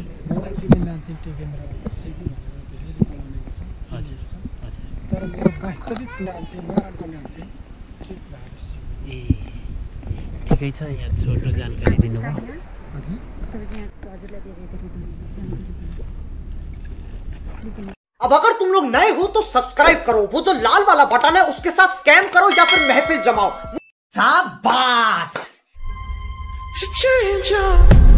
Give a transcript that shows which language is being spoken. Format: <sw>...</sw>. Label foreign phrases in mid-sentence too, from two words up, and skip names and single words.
<ne>मलाई मेरो नाम चाहिँ टेकेन्द्र सेवी भनेर धेरैले बोलाउने गर्छ। हजुर हजुर। तर मेरो वास्तविक नाम चाहिँ उहाँको नाम चाहिँ कृष्णबहादुर सेवी। ए ठिकै छ, यहाँ छोटो जानकारी दिनुभयो।</ne> <hi>अब अगर तुम लोग नए हो तो सब्सक्राइब करो, वो जो लाल वाला बटन है उसके साथ स्कैम करो या फिर महफिल जमाओ। शाबाश।</hi>